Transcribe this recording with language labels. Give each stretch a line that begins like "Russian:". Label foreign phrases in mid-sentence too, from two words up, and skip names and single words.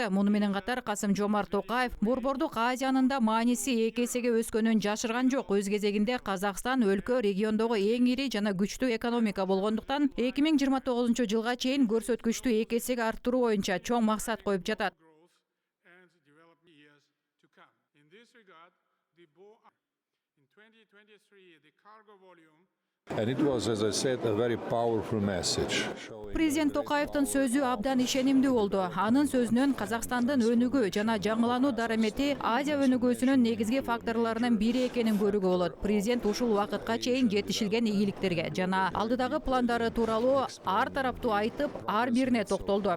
Kyrgyz: Муну менен катар Касым-Жомарт Токаев Борбордук Азиянын да мааниси 2 эсеге өскөнүн жашырган жок. Өз кезегинде Казакстан өлкө региондогу эң ири жана күчтүү экономика болгондуктан 2029 жылга чейин көрсөткүчтү 2 эсеге арттыруу боюнча чоң максат коюп жатат.
English: And it was, as I said, a very powerful message.
Kyrgyz: Президент Токаевдин сөзү абдан ишенимдүү болду. Анын сөзүнөн Казакстандын өнүгүү жана жаңылануу дарамети Азия өнүгүүсүнүн негизги факторлорунун бири экенин көрүүгө болот. Президент ушул убакытка чейин жетишилген ийгиликтерге жана алдыдагы пландары тууралуу ар тараптуу айтып, ар бирине токтолду.